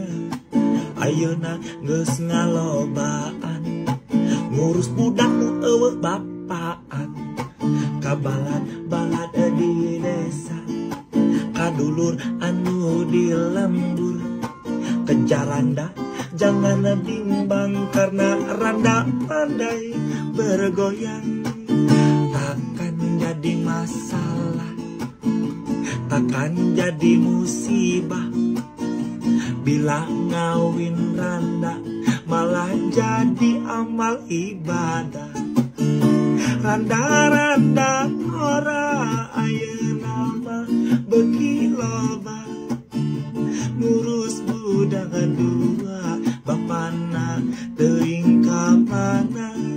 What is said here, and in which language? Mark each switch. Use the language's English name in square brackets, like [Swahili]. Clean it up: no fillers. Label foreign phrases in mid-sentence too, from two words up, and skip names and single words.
[Sundanese] Ayeuna geus ngalobaan, ngurus budak nu eueuh bapaan. Kabalad-balad di desa, kadulur anu di lembur. [Indonesian] Kejar randa jangan bimbang, karena randa pandai bergoyang. Takkan jadi masalah, takkan jadi musibah, bila ngawin randa malah jadi amal ibadah. [Sundanese] Randa-randa ora ayeuna mah beuki loba, ngurus budak dua bapana teuing ka mana.